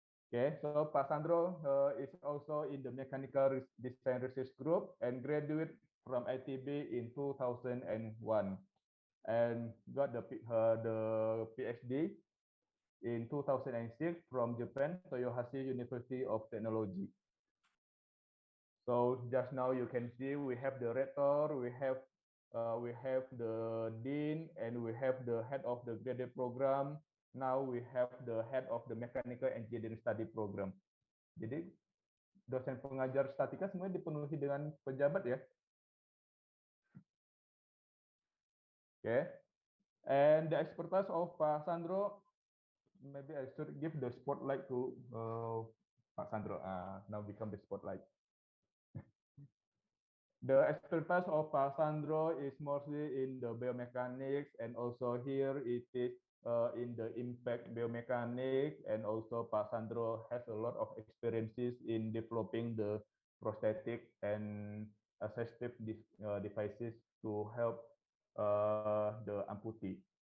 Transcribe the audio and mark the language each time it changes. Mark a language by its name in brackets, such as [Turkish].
[English] Okay, so Pak Sandro is also in the mechanical design research group and graduate from ITB in 2001 and got the PhD in 2006 from Japan, Toyohashi University of Technology. So just now you can see we have the rector, we have the dean, and we have the head of the graduate program. Now we have the head of the mechanical engineering study program. [Indonesian] Jadi dosen pengajar statika semuanya dipenuhi dengan pejabat ya. [English] Okay. And the expertise of Pak Sandro, maybe I should give the spotlight to Pak Sandro. Now become the spotlight. The expertise of Pak Sandro is mostly in the biomechanics, and also here it is in the impact biomechanics, and also Pak Sandro has a lot of experiences in developing the prosthetic and assistive devices to help the amputee.